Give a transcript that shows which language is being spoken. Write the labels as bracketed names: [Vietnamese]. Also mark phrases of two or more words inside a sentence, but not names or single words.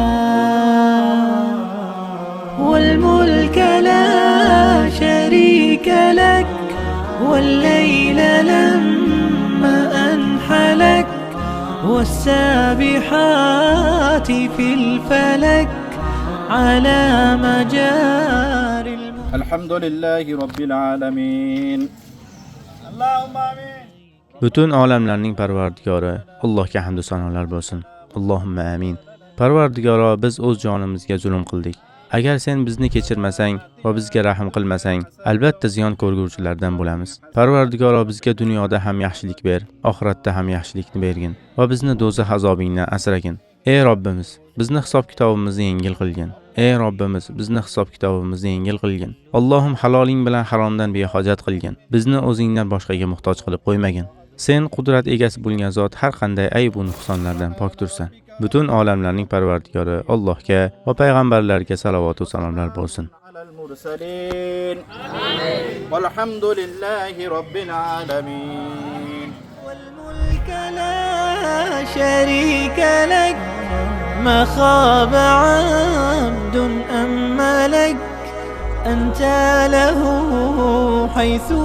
[Arabic] والملك لا شريك لك والليل لما أنحلك والسابحات في الفلك على مجاري الحمد لله رب العالمين اللهم آمين. [Uzbek] Butun olamlarning parvardigori Allohga hamd va sanolar bo'lsin. [Arabic] اللهم آمين. [Uzbek] Parvardigoro, biz o'z jonimizga zulm qildik. Agar sen bizni kechirmasang va bizga rahm qilmasang, albatta ziyon ko'rguvchilardan bo'lamiz. Parvardigoro, bizga dunyoda ham yaxshilik ber, oxiratda ham yaxshilikni bergin va bizni do'zax azobingdan asragin. Ey Robbimiz, bizni hisob-kitobimizni yengil qilgin. Ey Robbimiz, bizni hisob-kitobimizni yengil qilgin. Allohim, haloling bilan haromdan behojat qilgin. Bizni o'zingdan boshqaga muhtoj qilib qo'ymagin. Sen qudrat egasi bo'lgan zot har qanday ayb va nuqsonlardan poktursan. Butun olamlarning parvardigori Allohga va payg'ambarlarga salovat va salomlar bo'lsin. [Arabic] والحمد لله رب العالمين. والملك لا شريك لك ما خاب عبد أم ملك أنت له حيث